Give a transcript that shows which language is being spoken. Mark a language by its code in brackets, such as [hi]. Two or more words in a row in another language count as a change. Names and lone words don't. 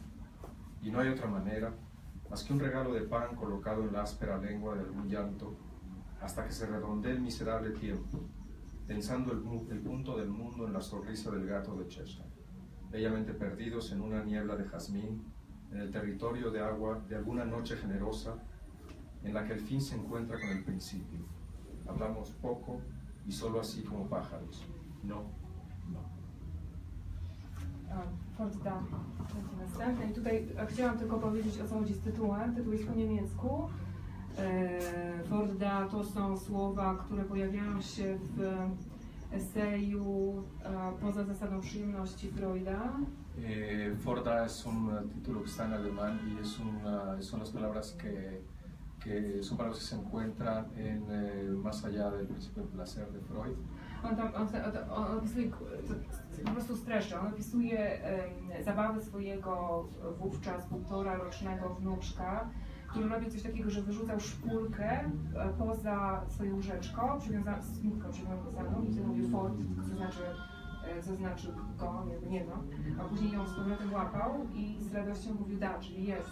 [es] Y no hay otra manera más que un regalo de pan colocado en la áspera lengua de algún llanto, hasta que se redondee el miserable tiempo, tensando el punto del mundo en la sonrisa del gato de Cheshire, bellamente perdidos en una niebla de jazmín, en el territorio de agua de alguna noche generosa, en la que el fin se encuentra con el principio. Hablamos poco y solo así como pájaros. No, no. [pl] Forda będzie następny. I tutaj chciałam tylko powiedzieć, o co chodzi z tytułem. Tytuł jest po niemiecku. Forda to są słowa, które pojawiają się w eseju Poza zasadą przyjemności Freuda. [es] Forda es un título que está en alemán y son las palabras que son palabras que se encuentran en Más allá del principio del placer de Freud. [pl] On opisuje, po prostu streszczę, on opisuje zabawy swojego wówczas 1,5-rocznego wnuczka, który robił coś takiego, że wyrzucał szpulkę poza swoje łóżeczko, z nitką przywiązaną i to mówił fort, co znaczy go, nie ma, a później ją z powrotem łapał i z radością mówił da, czyli jest.